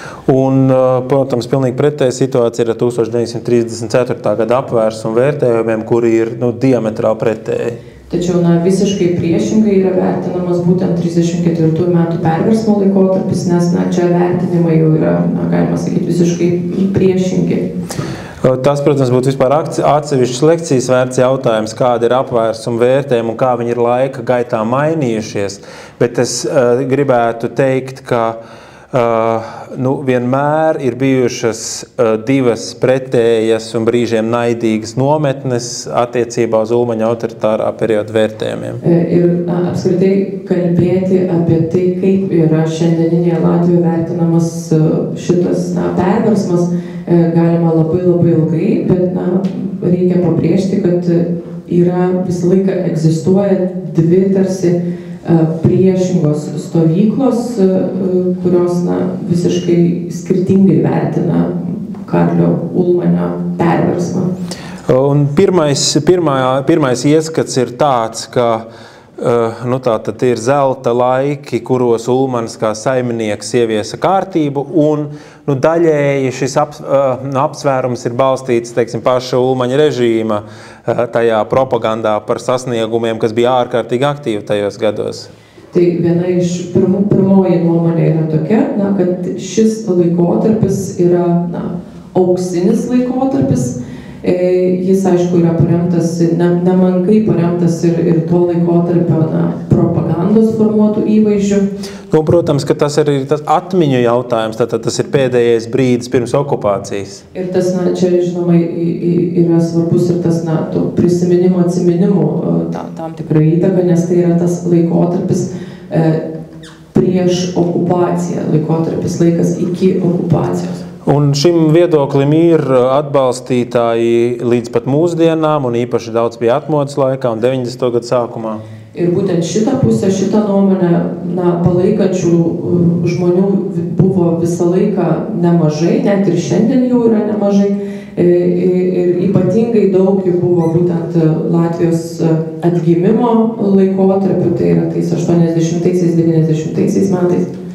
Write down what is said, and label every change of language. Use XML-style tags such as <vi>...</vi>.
<lv>Un, protams, pilnīgi pretēja situācija ir 1934. gada apvērsumu vērtējumiem, kuri ir diametrāli pretēji.</lv> <lt>Tačiau visiškai priešingai yra vertinamas būtent 34 metų perversmo laikotarpis, nes čia vertinimai jau yra, galima sakyti, visiškai priešingi.</lt> <lv>Tas, protams, būtu vispār atsevišķas lekcijas vērts jautājums, kāda ir apvērsuma vērtējuma un kā viņi ir laika gaitā mainījušies. Bet es gribētu teikt, ka vienmēr ir bijušas divas pretējas un brīžiem naidīgas nometnes attiecībā uz Ulmaņa autoritārā perioda vērtējumiem.</lv> <lt>Ir apskritai kalbėti apie tai, kaip yra šiandieninėje Latvijoje vertinamas šitas perversmas, galima labai ilgai, bet reikia pabrėžti, kad yra visą laiką egzistuoja dvi tarsi priešingos stovyklos, kurios visiškai skirtingai vertina Karlio Ulmanio perversmą.</lt> <lv>Un pirmais ieskats ir tāds, ka tātad ir zelta laiki, kuros Ulmanis kā saimnieks ieviesa kārtību, un daļēji šis apsvērums ir balstīts, teiksim, paša Ulmaņa režīma tajā propagandā par sasniegumiem, kas bija ārkārtīgi aktīvi tajos gados.</lv> <lt>Tai viena iš pirmoji nuomonė yra tokia, kad šis laikotarpis yra auksinis laikotarpis. Jis, aišku, yra paremtas, nemenkai paremtas ir to laikotarpio propagandos formuotų įvaizdžių.</lt> <lv>Protams, ka tas arī ir tas atmiņu jautājums, tātad tas ir pēdējais brīdis pirms okupācijas.</lv> <lt>Ir tas, čia, žinoma, yra svarbus ir tas, prisiminimo atsiminimų tam tikra įtaka, nes tai yra tas laikotarpis prieš okupaciją, laikotarpis laikas iki okupacijos.</lt> <lv>Un šim viedoklim ir atbalstītāji līdz pat mūsdienām, un īpaši daudz bija atmodas laikā un 90. gadu sākumā.</lv> <lt>Ir būtent šitą pusę, šitą nuomonę palaikančių žmonių buvo visą laiką nemažai, net ir šiandien jau yra nemažai. Ir ypatingai daug jų buvo būtent Latvijos atgimimo laikotarpiu, tai yra tais 80-90 metais.</lt>